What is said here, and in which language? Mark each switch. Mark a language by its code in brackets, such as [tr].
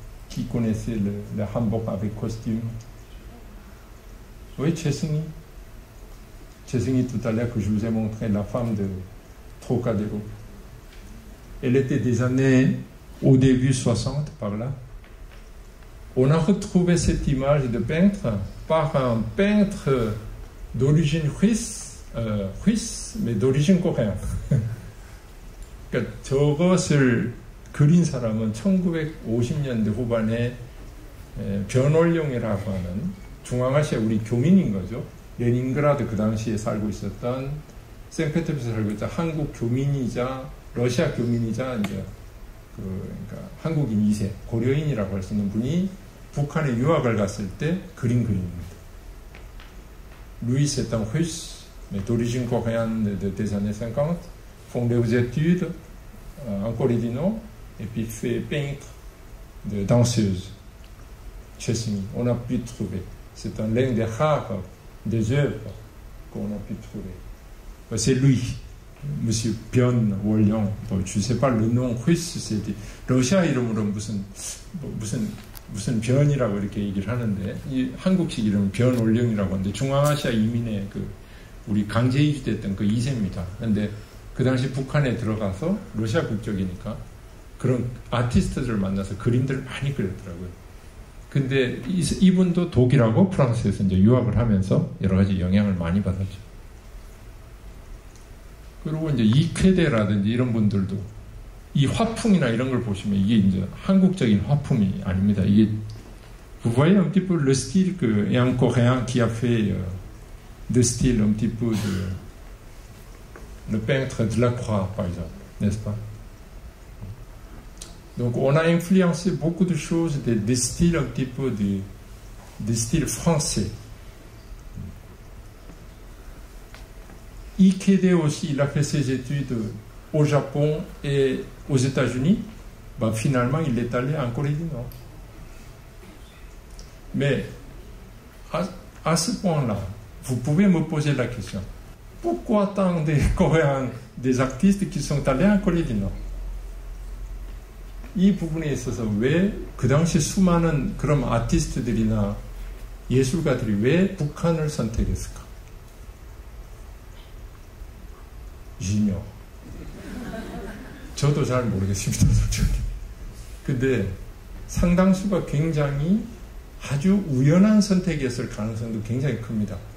[fr] Qui connaissait le hanbok avec costume? Oui, Chesney. Chesney tout à l'heure que je vous ai montré, la femme de Trocadéro. Elle était des années au début 60 par là. On a retrouvé cette image de peintre par un peintre d'origine russe, mais d'origine coréenne. [ko] 그러니까 저것을 그린 사람은 1950년대 후반에 변월룡이라고 하는 중앙아시아 우리 교민인 거죠. 레닌그라드 그 당시에 살고 있었던, 생페테르부르크에 살고 있던 한국 교민이자 러시아 교민이자 이제 그러니까 한국인 2세 고려인이라고 할 수 있는 분이 북한에 유학을 갔을 때 그린 그림입니다. [fr] Lui, c'est un russe, mais d'origine coréenne des années 50, fondé aux études en Corée du Nord, et puis fait peintre de danseuse. Chesney, on a pu trouver. C'est un l'un des rares des œuvres qu'on a pu trouver. C'est lui, Monsieur Bion Wolyon. Je ne sais pas le nom russe, c'était [ko] 러시아 이름으로 무슨 변이라고 이렇게 얘기를 하는데, 이 한국식 이름은 변올령이라고 하는데 중앙아시아 이민의 그 우리 강제 이주됐던 그 2세입니다. 근데 그 당시 북한에 들어가서 러시아 국적이니까 그런 아티스트들을 만나서 그림들을 많이 그렸더라고요. 근데 이분도 독일하고 프랑스에서 이제 유학을 하면서 여러 가지 영향을 많이 받았죠. 그리고 이제 이쾌대라든지 이런 분들도 이 화풍이나 이런 걸 보시면 이게 이제 한국적인 화풍이 아닙니다. 이게 [fr] vous voyez un petit peu le style que et un coréen qui a fait de style un petit peu de le peintre Delacroix par exemple, n'est-ce pas? Donc on a influencé beaucoup de choses des styles un petit peu des styles français. Ikeda aussi, il a fait ses études au Japon et aux États-Unis. Ben, finalement, il est allé en Corée du Nord. Mais à ce point-là, vous pouvez me poser la question. Pourquoi tant de Coréens, des artistes qui sont allés en Corée du Nord? [ko] 이 부분에 있어서 왜 그 당시 수많은 그런 아티스트들이나 예술가들이 왜 북한을 선택했을까? [fr] j'ignore. [ko] 저도 잘 모르겠습니다, 솔직히. 근데 상당수가 굉장히 아주 우연한 선택이었을 가능성도 굉장히 큽니다.